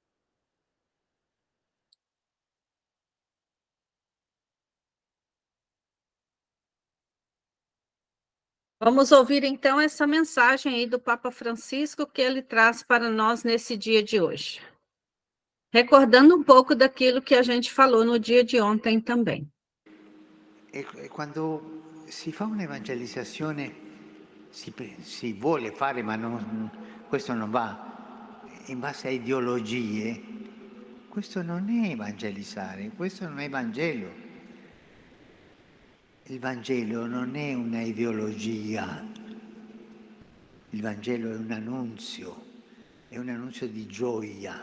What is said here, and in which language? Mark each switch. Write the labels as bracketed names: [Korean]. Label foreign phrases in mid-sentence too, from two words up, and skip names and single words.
[Portuguese] Vamos ouvir então essa mensagem aí do Papa Francisco que ele traz para nós nesse dia de hoje. Recordando um pouco daquilo que a gente falou no dia de ontem também. [Italian] Quando si fa un'evangelizzazione, si vuole fare, ma questo non va in base a ideologie, questo non è evangelizzare, questo non è Vangelo. Il Vangelo non è una ideologia, il Vangelo è un annunzio di gioia.